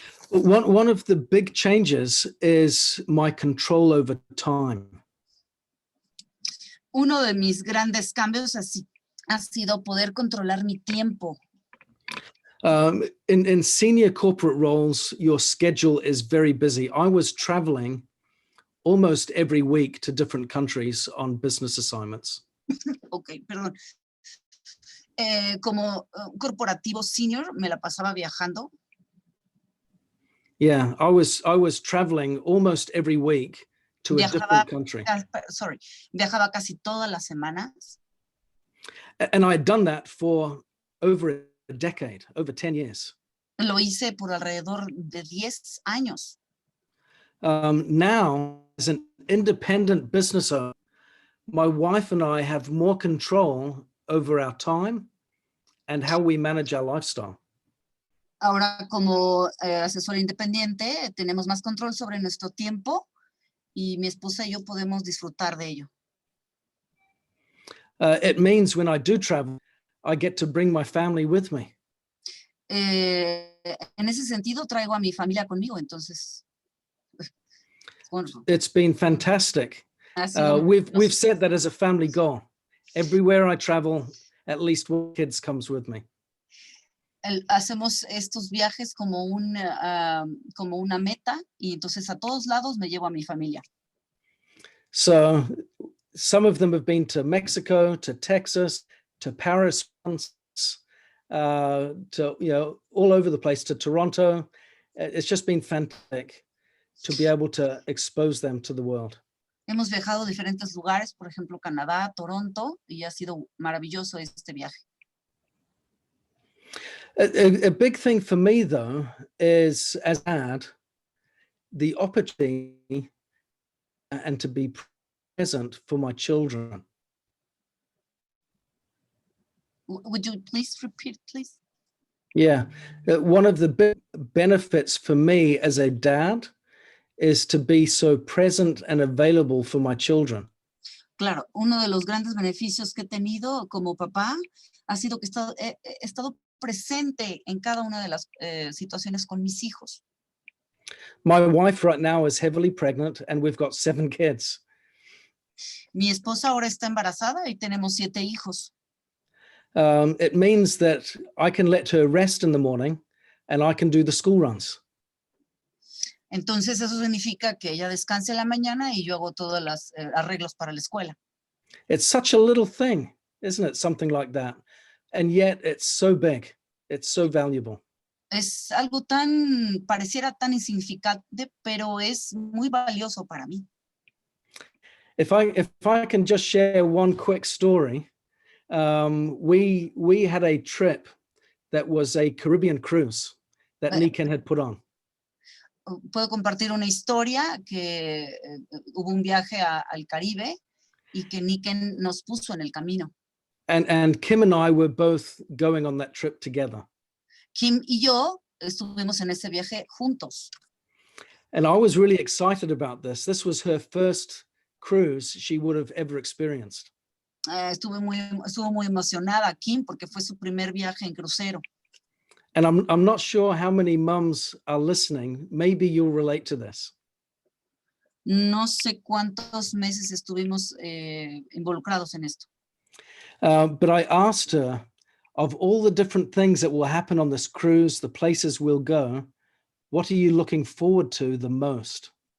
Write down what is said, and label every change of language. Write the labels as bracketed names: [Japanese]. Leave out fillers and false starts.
[English] One of the big changes is my control over time. [Spanish] Uno de mis grandes cambios ha sido poder controlar mi tiempo. [English] In senior corporate roles, your schedule is very busy. I was traveling almost every week to different countries on business assignments. [Spanish] Ok, perdón. Como corporativo senior, me la pasaba viajando. [English] Yeah, I was traveling almost every week to a different country. [Spanish] Viajaba casi todas las semanas. [English] And I had done that for over a decade, over 10 years. [Spanish] Lo hice por alrededor de 10 años. [English] Now, as an independent business owner, my wife and I have more control over our time and how we manage our lifestyle. [Spanish] Ahora, como asesor independiente, tenemos más control sobre nuestro tiempo y mi esposa y yo podemos disfrutar de ello. [English] It means when I do travel, I get to bring my family with me. [Spanish] En ese sentido, traigo a mi familia conmigo, entonces. [English] It's been fantastic. We've set that as a family goal. Everywhere I travel, at least one kid comes with me. [Spanish] Hacemos estos viajes como una meta y entonces a todos lados me llevo a mi familia. [English] So some of them have been to Mexico, to Texas, to Paris, to all over the place, to Toronto. It's just been fantastic to be able to expose them to the world. [Spanish] Hemos viajado a diferentes lugares, por ejemplo, Canadá, Toronto, y ha sido maravilloso este viaje. [English] A big thing for me, though, is as dad, the opportunity and to be present for my children. Would you please repeat, please? Yeah, one of the big benefits for me as a dad is to be so present and available for my children. [Spanish] Claro, uno de los grandes beneficios que he tenido como papá ha sido que he estado presente en cada una de las situaciones con mis hijos. [English] My wife right now is heavily pregnant and we've got 7 kids. [Spanish] Mi esposa ahora está embarazada y tenemos 7 hijos. [English] It means that I can let her rest in the morning and I can do the school runs. [Spanish] Entonces eso significa que ella descanse en la mañana y yo hago todos los arreglos para la escuela. [English] It's such a little thing, isn't it? Something like that. And yet it's so big. It's so valuable. [Spanish] Es algo pareciera tan insignificante, pero es muy valioso para mí. [English] If I can just share one quick story, we had a trip that was a Caribbean cruise that Niken had put on. [Spanish] Puedo compartir una historia que hubo un viaje al Caribe y que Niken nos puso en el camino. [English] And Kim and I were both going on that trip together. [Spanish] Kim y yo estuvimos en ese viaje juntos. [English] And I was really excited about this. This was her first cruise she would have ever experienced. [Spanish] Estuvo muy emocionada Kim porque fue su primer viaje en crucero. [English] And I'm not sure how many mums are listening. Maybe you'll relate to this. [Spanish] No sé cuántos meses estuvimos involucrados en esto. [English] But I asked her, of all the different things that will happen on this cruise, the places we'll go, what are you looking forward to the most?